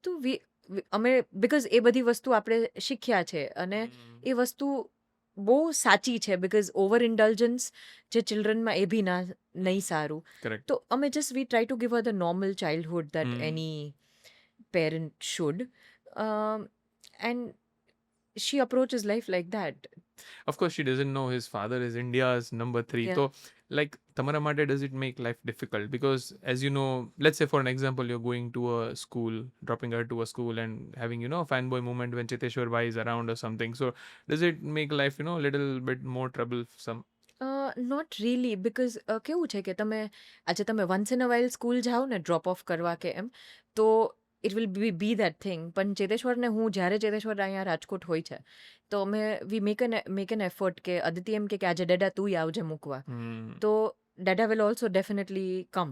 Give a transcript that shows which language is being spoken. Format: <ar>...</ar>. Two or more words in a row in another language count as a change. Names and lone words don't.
<gu>તો અમે બિકોઝ એ બધી વસ્તુ આપણે શીખ્યા છે અને એ વસ્તુ બહુ સાચી છે.</gu> <en>because over indulgence</en> <gu>જે ચિલ્ડ્રનમાં એ બી નહીં સારું.</gu> <en>Correct.</en> <gu>તો અમે</gu> <en>just we try to give a the normal childhood that any parent should. એન્ડ she approaches life like that. Of course, she doesn't know his father is India's number 3. Yeah. So, like,</en> <gu>તમારા માટે</gu> <en>does it make life difficult? Because, as you know, let's say for an example, you're going to a school, dropping her to a school and having, a fanboy moment when Cheteshwar Bhai is around or something. So, does it make life, a little bit more troublesome? not really.</en> <gu>બિકોઝ કેવું છે કે તમે</gu> <en>once in a while</en> <gu>સ્કૂલ જાઓ ને</gu> <en>drop off</en> <gu>કરવા કે એમ, તો</gu> <en>it will be that thing.</en> <gu>પણ ચેતેશ્વરને જ્યારે ચેતેશ્વર અહીંયા રાજકોટ હોય છે તો અમે</gu> <en>we make an effort</en> <gu>કે અદિતિ એમ કે આજે ડેડા તું આવજે મૂકવા, તો ડેડા</gu> <en>will also definitely come.</en>